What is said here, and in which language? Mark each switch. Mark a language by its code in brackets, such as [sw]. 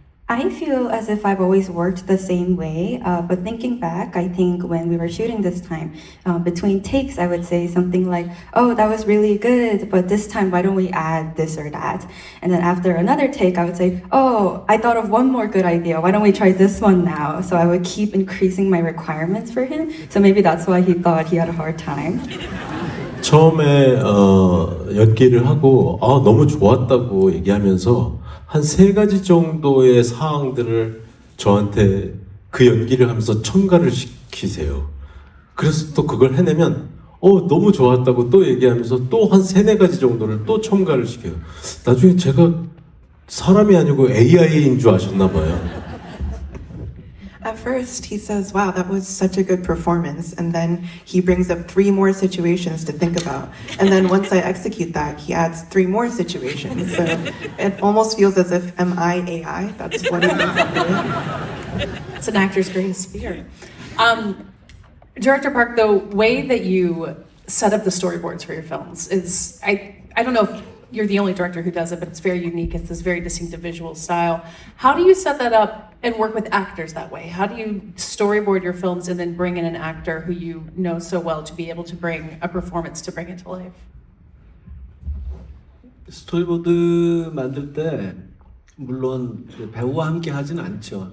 [en] I feel as if I've always worked the same way, but thinking back, I think when we were shooting this time, between takes, I would say something like, oh, that was really good, but this time, why don't we add this or that? And then after another take, I would say, oh, I thought of one more good idea, why don't we try this one now? So I would keep increasing my requirements for him, so maybe that's why he thought he had a hard time. [ko] 처음에 연기를 하고 너무 좋았다고 얘기하면서 한 3가지 정도의 사항들을 저한테 그 연기를 하면서 첨가를 시키세요. 그래서 또 그걸 해내면 너무 좋았다고 또 얘기하면서 또 한 3-4가지 정도를 또 첨가를 시켜요. 나중에 제가 사람이 아니고 AI인 줄 아셨나 봐요. [en] At first, he says, wow, that was such a good performance. And then he brings up 3 more situations to think about. And then once I execute that, he adds 3 more situations. So it almost feels as if, am I AI? That's what it is. It's an actor's greatest fear. Director Park, the way that you set up the storyboards for your films is, I don't know if you're the only director who does it, but it's very unique. It's this very distinctive visual style. How do you set that up and work with actors that way? How do you storyboard your films and then bring in an actor who you know so well to be able to bring a performance to bring it to life? [ko] 스토리보드 만들 때 물론 배우와 함께 하진 않죠.